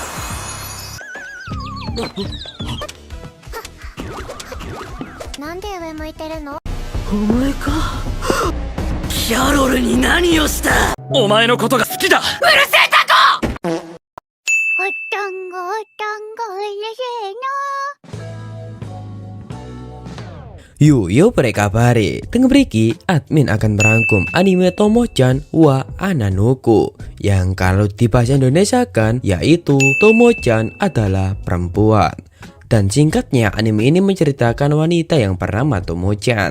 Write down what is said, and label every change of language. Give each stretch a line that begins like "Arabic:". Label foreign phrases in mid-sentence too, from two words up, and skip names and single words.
Japanese: なんで上向いてるの？お前か。キャロルに何をした？お前のことが好きだ。うるせえタコ。おっとんごおっとんごうれしいな。
Javanese: Yo prekabare, teng mriki
Indonesian: admin akan merangkum anime Tomo-chan wa Ananoku yang kalau dibahasa Indonesiakan yaitu Tomo-chan adalah perempuan. Dan singkatnya anime ini menceritakan wanita yang bernama Tomo-chan.